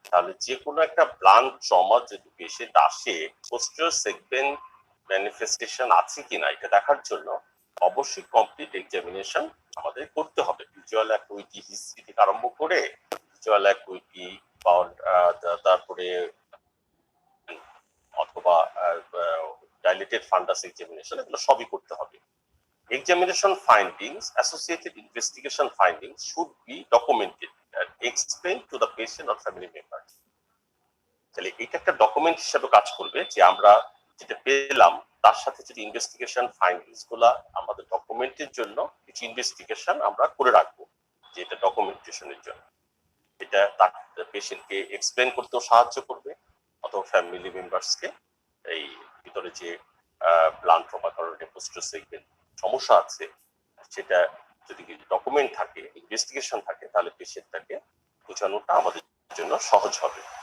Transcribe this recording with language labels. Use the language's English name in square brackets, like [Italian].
[Bangla] তাহলে যে কোনো একটা ব্লান্ট ট্রমা যদি পেশেন্ট আসে, পোস্টেরিয়র সেগমেন্ট ম্যানিফেস্টেশন আছে কিনা এটা দেখার জন্য অবশ্যই কমপ্লিট এক্সামিনেশন আমাদের করতে হবে। ভিজুয়াল অ্যাকুইটি হিস্ট্রি থেকে আরম্ভ করে ভিজুয়াল অ্যাকুইটি তারপরে অথবা ডাইলেটেড ফান্ডাস এক্সামিনেশন, এগুলো সবই করতে হবে। [English] Examination findings, associated investigation findings should be documented and explained to the patient or family members. [Bangla] তাহলে এটা একটা ডকুমেন্ট হিসেবে কাজ করবে যে আমরা যেটা পেলাম তার সাথে যদি ইনভেস্টিগেশন ফাইন্ডিংস গুলা আমাদের ডকুমেন্টের জন্য কিছু ইনভেস্টিগেশন আমরা করে রাখবো, যে এটা ডকুমেন্টেশনের জন্য। এটা তার পেশেন্টকে এক্সপ্লেন করতেও সাহায্য করবে অথবা ফ্যামিলি মেম্বার্সকে এই ভিতরে যে ব্লান্ট ট্রমা কারণে পোস্টেরিয়র সেগমেন্ট সমস্যা আছে সেটা যদি ডকুমেন্ট থাকে, ইনভেস্টিগেশন থাকে, তাহলে পেশেন্টটাকে বোঝানোটা আমাদের জন্য সহজ হবে।